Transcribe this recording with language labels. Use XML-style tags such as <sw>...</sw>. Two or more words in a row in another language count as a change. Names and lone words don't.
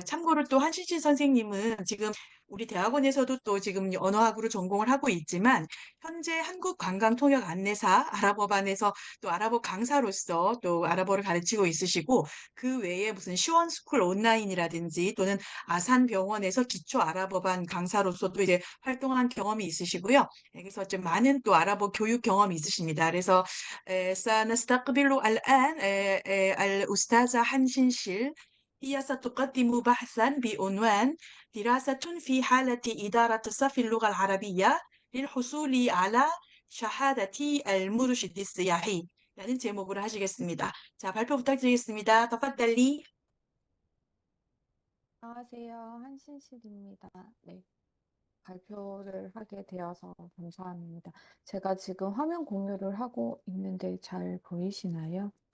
<ko>참고로 또 한신실 선생님은 지금 우리 대학원에서도 또 지금 언어학으로 전공을 하고 있지만 현재 한국관광통역 안내사 아랍어반에서 또 아랍어 강사로서 또 아랍어를 가르치고 있으시고 그 외에 무슨 시원스쿨 온라인이라든지 또는 아산병원에서 기초 아랍어반 강사로서도 이제 활동한 경험이 있으시고요. 그래서 좀 많은 또 아랍어 교육 경험이 있으십니다. 그래서</ko> <ar>سنستقبل الآن الأستاذة حنشن شيل. هي ستقدم بحثا بعنوان دراسة في حالة إدارة صف اللغة العربية للحصول على شهادة المرشد السياحي</ar> <ko>라는 제목으로 하시겠습니다. 자, 발표 부탁드리겠습니다.</ko> <ar>تفضلي.</ar> <ko>안녕하세요. 한신실입니다. 네, 발표를 하게 되어서 감사합니다. 제가 지금 화면 공유를 하고 있는데 잘 보이시나요?</ko>